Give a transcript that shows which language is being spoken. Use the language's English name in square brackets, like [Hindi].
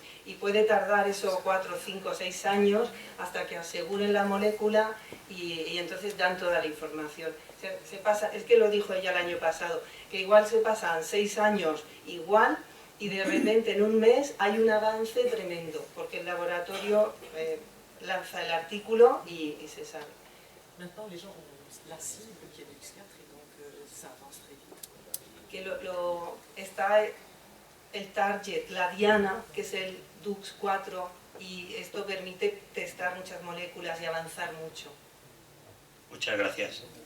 [Spanish] Y puede tardar eso 4, 5, 6 años hasta que aseguren la molécula y entonces dan toda la información. Se pasa, es que lo dijo ella el año pasado, que igual se pasan 6 años igual y de repente en un mes hay un avance tremendo, porque el laboratorio lanza el artículo y se sabe. [French] Maintenant, les gens ont la cible qui est DUX4 et donc ça avance très vite. [Spanish] Que está el target, la diana, que es el DUX4, y esto permite testar muchas moléculas y avanzar mucho. Muchas gracias.